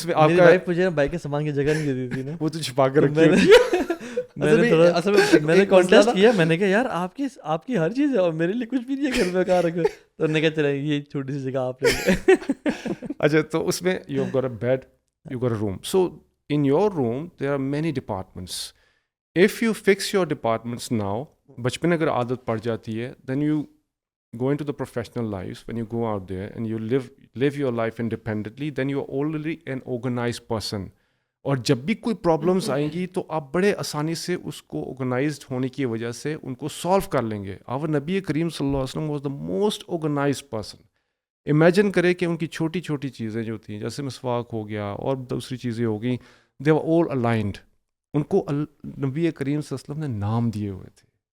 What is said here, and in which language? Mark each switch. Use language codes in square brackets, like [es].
[ur] اس میں آپ کا بائک کے سامان کی جگہ نہیں دے دی تھی نا, وہ تو چھپا کے رکھی ہوتی ہے. میں نے کانٹیسٹ کیا, میں نے کہا یار آپ کی ہر چیز ہے اور میرے لیے کچھ بھی نہیں ہے گھر میں, کہاں رکھو. تو نے کہا چلے یہ چھوٹی سی جگہ آپ نے. اچھا, تو اس میں [en] You got a bed, you got a room. So in your room there are many departments. If you fix your departments now, [ur] بچپن اگر عادت پڑ جاتی ہے, [en] then you go into the professional lives, when you go out there and you live your life independently, then you are already an organized person. [ur] اور جب بھی کوئی پرابلمس آئیں گی تو آپ بڑے آسانی سے اس کو آرگنائزڈ ہونے کی وجہ سے ان کو سالو کر لیں گے. اور نبی کریم صلی اللہ علیہ وسلم [en] Was the most organised person. [ur] Imagine کرے کہ ان کی چھوٹی چھوٹی چیزیں جو تھیں, جیسے مسواک ہو گیا اور دوسری چیزیں ہو گئیں, [en] They were all aligned. [ur] ان کو نبی کریم صلی اللہ علیہ وسلم نے نام دیے ہوئے تھے.